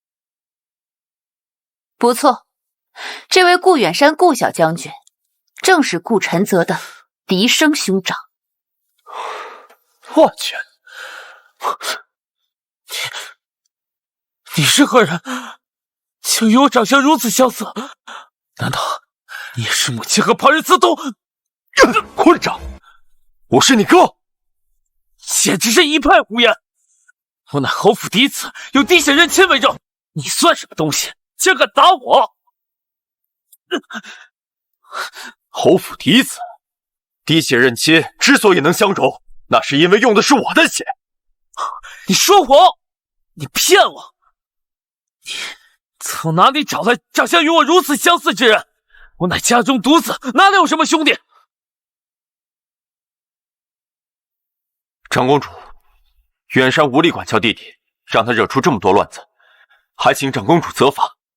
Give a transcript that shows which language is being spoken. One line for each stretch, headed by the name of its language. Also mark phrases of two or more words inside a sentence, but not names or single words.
Chinese: 不錯，這位顧遠山顧小將軍，正是顧晨澤的嫡生兄長。我去！你是何人？竟與我長相如此相似？難道你是母親和旁人私通？混賬！我是你哥，簡直是一派胡言！我乃侯府嫡子，有滴血认亲为证，你算什么東西，竟敢打我！侯府嫡子，滴血认親之所以能相容，那是因為用的是我的血。你說謊！你騙我！你從哪裡找來長相與我如此相似之人？我乃家中獨子，哪裡有什麼兄弟？長公主，遠山無力管教弟弟，讓他惹出這麼多亂子，還請長公主責罰。